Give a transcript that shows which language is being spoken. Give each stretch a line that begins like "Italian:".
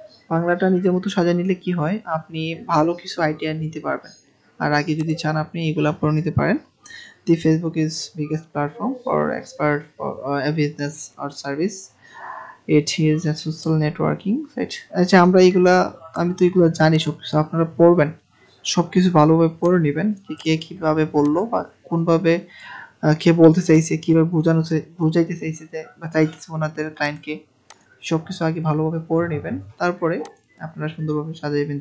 Bangla: বাংলাটা নিজের মতো সাজায় নিলে কি হয়, আপনি ভালো কিছু আইডিয়া নিতে পারবেন। আর আগে যদি চান আপনি এগুলা পড়ে নিতে পারেন।
English: The Facebook is biggest platform for expert for a business or service. It is a social networking site.
Bangla: আচ্ছা, আমি তো এগুলা জানি সবকিছু, আপনারা পড়বেন, সবকিছু ভালোভাবে পড়ে নেবেন, কে কিভাবে বললো বা কোনভাবে কে বলতে চাইছে, কিভাবে বুঝাইতে চাইছে যে বা চাইতেছে ওনাদের ক্লায়েন্টকে, সবকিছু আগে ভালোভাবে পড়ে নেবেন, তারপরে আপনারা সুন্দরভাবে সাজাইবেন।